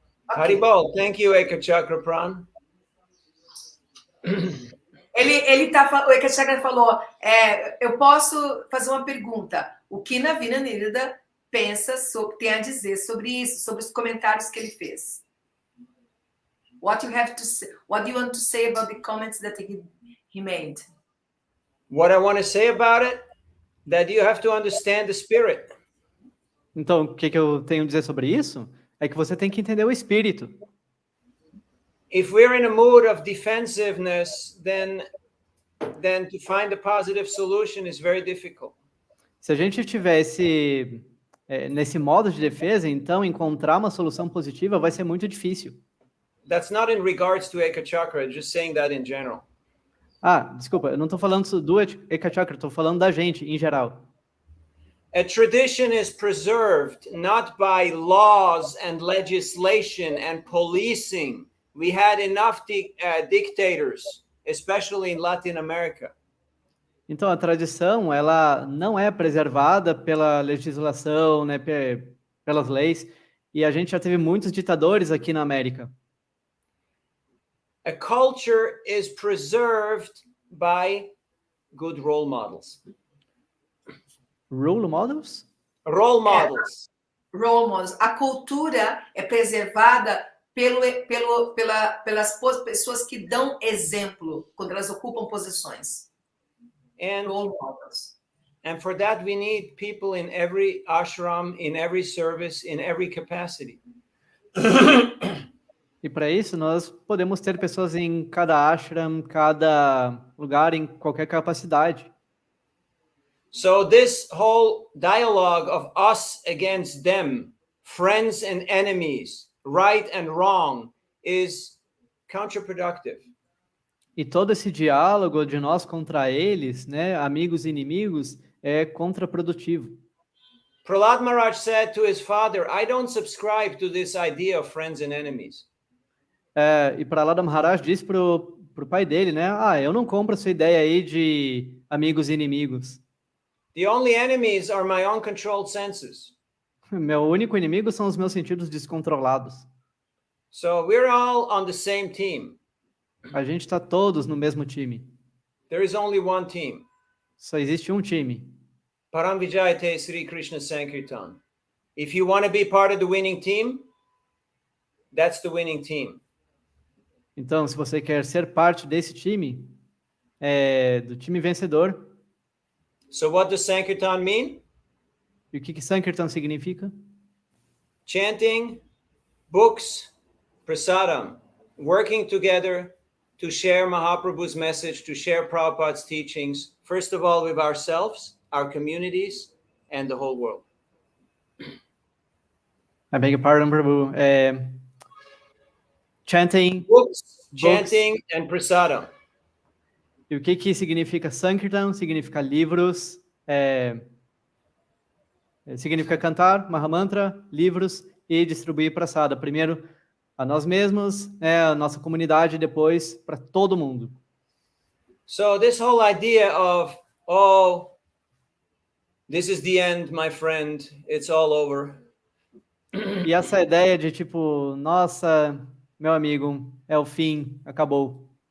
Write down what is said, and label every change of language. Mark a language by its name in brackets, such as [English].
[English] Okay. Haribol, thank you, Eka Chakra Pran. [Portuguese] O Eka Chakra falou, eu posso fazer uma pergunta. O que Navina Nirada tem a dizer sobre isso, sobre os comentários que ele fez? [English] What do you want to say about the comments that he made? What I want to say about it, that you have to understand the spirit. [Portuguese] Então, o que eu tenho a dizer sobre isso? É que você tem que entender o espírito. [English] If we're in a mood of defensiveness, then to find a positive solution is very difficult. [Portuguese] Se a gente tivesse nesse modo de defesa, então encontrar uma solução positiva vai ser muito difícil. [English] That's not in regards to Eka Chakra, just saying that in general. [Portuguese] Desculpa, eu não estou falando do Eka Chakra, estou falando da gente em geral. [English] A tradition is preserved not by laws and legislation and policing. We had enough dictators, especially in Latin America. [Portuguese] Então, a tradição, ela não é preservada pela legislação, né, pelas leis, e a gente já teve muitos ditadores aqui na América. [English] A culture is preserved by good role models. Role models? Role models. Role models. [Portuguese] A cultura é preservada pelas pessoas que dão exemplo quando elas ocupam posições. [English] Role models. And for that we need people in every ashram, in every service, in every capacity. [Portuguese] E para isso nós podemos ter pessoas em cada ashram, cada lugar, em qualquer capacidade. [English] So this whole dialogue of us against them, friends and enemies, right and wrong, is counterproductive. [Portuguese] E todo esse diálogo de nós contra eles, né, amigos e inimigos, é contraprodutivo. [English] Prahlad Maharaj said to his father, I don't subscribe to this idea of friends and enemies. [Portuguese] E Prahlad Maharaj disse pro pai dele, né, eu não compro essa ideia aí de amigos e inimigos. [English] The only enemies are my uncontrolled senses. [Portuguese] Meu único inimigo são os meus sentidos descontrolados. [English] So we're all on the same team. [Portuguese] A gente está todos no mesmo time. [English] There is only one team. [Portuguese] Só existe um time. [Sanskrit] Param Vijayate Sri Krishna Sankirtan. [English] If you want to be part of the winning team, that's the winning team. [Portuguese] Então, se você quer ser parte desse time, do time vencedor. [English] So what does Sankirtan mean? [Portuguese] E o que Sankirtan significa? [English] chanting, books, prasadam, working together to share Mahaprabhu's message, to share Prabhupada's teachings, first of all with ourselves, our communities, and the whole world. I beg your pardon, Prabhu. Chanting, Books, chanting, and prasadam. [Portuguese] E o que significa Sankirtan? Significa livros, significa cantar, Mahamantra, livros e distribuir prasada. Primeiro a nós mesmos, a nossa comunidade, depois para todo mundo. [English] So this whole idea of, oh, this is the end, my friend, it's all over. [Portuguese] E essa ideia de tipo, nossa, meu amigo, é o fim, acabou.